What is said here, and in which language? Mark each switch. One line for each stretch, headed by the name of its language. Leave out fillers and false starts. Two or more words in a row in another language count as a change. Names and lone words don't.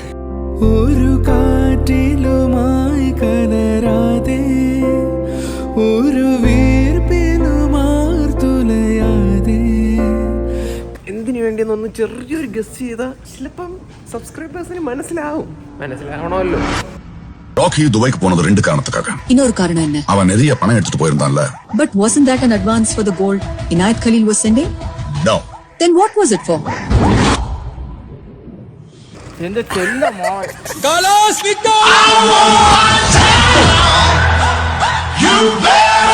Malayalam: ഒരു കാറ്റിലുമായി കലരാതെ, ഒരു വീർപ്പിലുമാർത്തുലയാതെ. എന്തിനു വേണ്ടിയെന്നൊന്ന് ചെറിയൊരു ഗസ് ചെയ്താൽ ചിലപ്പം സബ്സ്ക്രൈബേഴ്സിന് മനസ്സിലാവണമല്ലോ.
Tamil: ராக்கி துபாய்க்கு போனது 2 காரணத்துக்காக. இன்னொரு காரணம் என்ன? அவன் நிறைய பணம் எடுத்துட்டு போயிருந்தான்ல.
English: But wasn't that an advance for the gold Inayat Khalil was sending? No. Then what was it for?
Malayalam: എന്റെ ചെല്ല മോൾ
English: Carlos Victor! You bet!